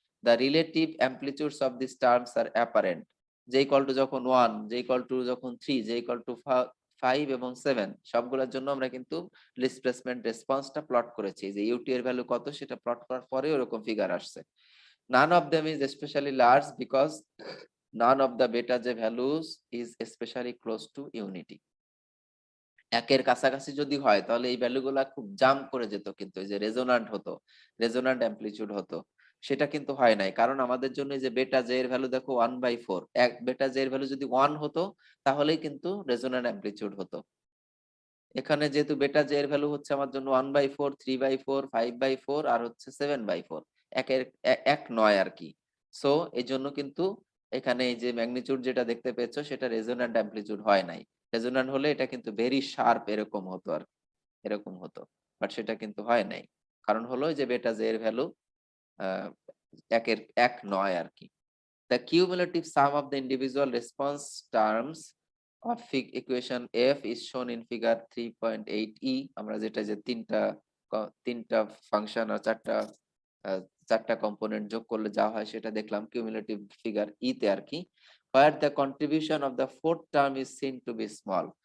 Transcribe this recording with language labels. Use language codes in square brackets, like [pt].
[en] The relative amplitudes of these terms are apparent. [bn] j equal to যখন 1, j equal to যখন 3, j equal to 5 এবং 7 সবগুলোর জন্য আমরা কিন্তু ডিসপ্লেসমেন্ট রেসপন্সটা প্লট করেছি। যে ইউটি এর ভ্যালু কত সেটা প্লট করার পরে এরকম ফিগার আসছে। [en] None of them is especially large because none of the beta j values is especially close to unity. [bn] একের কাছাকাছি যদি হয় তাহলে এই ভ্যালুগুলা খুব জাম্প করে যেত, কিন্তু এই যে রেজোন্যান্ট হতো, রেজোন্যান্ট অ্যামপ্লিটিউড হতো, সেটা কিন্তু হয় নাই। কারণ আমাদের জন্য এই যে বেটা জে এর ভ্যালু দেখো 1/4, এক বেটা জে এর ভ্যালু যদি 1 হতো তাহলেই কিন্তু রেজোন্যান্ট অ্যামপ্লিটিউড হতো। এখানে যেহেতু বেটা জে এর ভ্যালু হচ্ছে আমার জন্য 1/4, 3/4, 5/4 আর হচ্ছে 7/4, একের এক নয় আর কি। সো এই জন্য কিন্তু এখানে এই যে ম্যাগনিটিউড যেটা দেখতে পেয়েছো সেটা রেজোন্যান্ট অ্যামপ্লিটিউড হয় নাই। রেজোন্যান্ট হলে এটা কিন্তু ভেরি শার্প এরকম হতো, আর এরকম হতো, বাট সেটা কিন্তু হয় নাই। কারণ হলো যে বেটা জে এর ভ্যালু একের এক নয় আর কি। [en] The cumulative sum of the individual response terms of equation F is shown in figure 3.8e. [bn] আমরা যেটা যে তিনটা ফাংশন আর চারটা কম্পোনেন্ট যোগ করলে যা হয় সেটা দেখলাম কিউমুলেটিভ ফিগার ই তে আর কি। [en] Where the contribution of the fourth term is seen to be small.